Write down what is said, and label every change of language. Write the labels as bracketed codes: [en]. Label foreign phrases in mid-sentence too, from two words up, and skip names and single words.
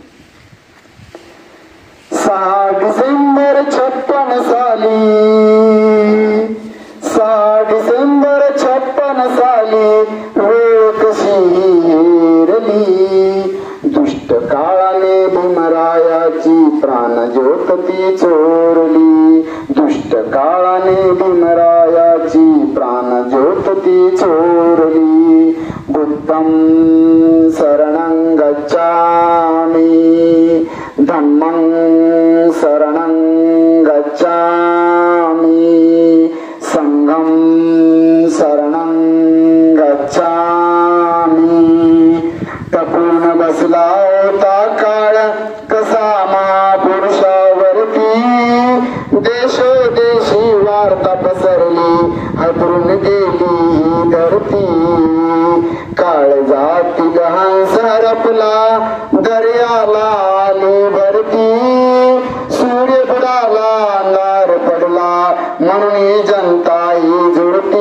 [mr] 6 डिसेंबर 56 साली 6 डिसेंबर 56 साली वेळ कशी हेरली, दुष्ट काळाने भीमरायाची प्राण ज्योत ती चोरली, दुष्ट काळाने भीमरायाची प्राण ज्योत ती चोरली। [pi] बुद्धं शरणं गच्छामि धम्मं शरणं गच्छामि संघं शरणं गच्छामि। [mr] टपून बसला होता काळ कसा महापुरुषावरती, देशोदेशी वार्ता पसरली हातरून गेली धरती। काळजातील हंस हरपला दर्याला आली भरती, सूर्य बुडाला अंधार पडला म्हणून जनता ही जुळती।